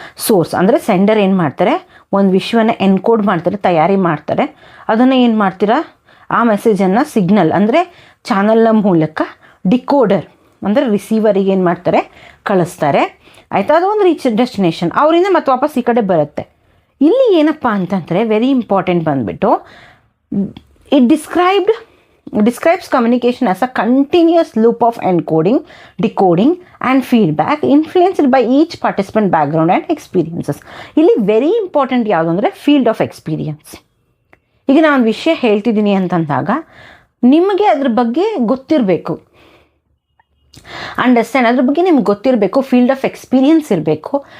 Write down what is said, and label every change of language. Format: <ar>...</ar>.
<kn>Source ಅಂದರೆ sender ಏನು ಮಾಡ್ತಾರೆ, ಒಂದು ವಿಷಯವನ್ನು ಎನ್ಕೋಡ್ ಮಾಡ್ತಾರೆ, ತಯಾರಿ ಮಾಡ್ತಾರೆ. ಅದನ್ನು ಏನು ಮಾಡ್ತೀರಾ, ಆ ಮೆಸೇಜನ್ನು ಸಿಗ್ನಲ್ ಅಂದರೆ ಚಾನಲ್ನ ಮೂಲಕ ಡಿಕೋಡರ್ ಅಂದರೆ ರಿಸೀವರಿಗೆ ಏನು ಮಾಡ್ತಾರೆ, ಕಳಿಸ್ತಾರೆ, ಆಯಿತಾ. ಅದು ಒಂದು ರೀಚ್ ಡೆಸ್ಟಿನೇಷನ್, ಅವರಿಂದ ಮತ್ತೆ ವಾಪಸ್ ಈ ಕಡೆ ಬರುತ್ತೆ. ಇಲ್ಲಿ ಏನಪ್ಪ ಅಂತಂದರೆ ವೆರಿ ಇಂಪಾರ್ಟೆಂಟ್ ಬಂದುಬಿಟ್ಟು, it</kn> <en>describes communication as a continuous loop of encoding, decoding and feedback influenced by each participant background and experiences.</en> <kn>ಇಲ್ಲಿ ವೆರಿ ಇಂಪಾರ್ಟೆಂಟ್ ಯಾವುದು ಅಂದರೆ ಫೀಲ್ಡ್ ಆಫ್ ಎಕ್ಸ್ಪೀರಿಯನ್ಸ್. ಈಗ ನಾನು ಒಂದು ವಿಷಯ ಹೇಳ್ತಿದ್ದೀನಿ ಅಂತಂದಾಗ ನಿಮಗೆ ಅದ್ರ ಬಗ್ಗೆ ಗೊತ್ತಿರಬೇಕು, ಅಂಡರ್ಸ್ಟ್ಯಾಂಡ್, ಅದ್ರ ಬಗ್ಗೆ ನಿಮ್ಗೆ ಗೊತ್ತಿರಬೇಕು, ಫೀಲ್ಡ್ ಆಫ್ ಎಕ್ಸ್ಪೀರಿಯನ್ಸ್ ಇರಬೇಕು.</kn>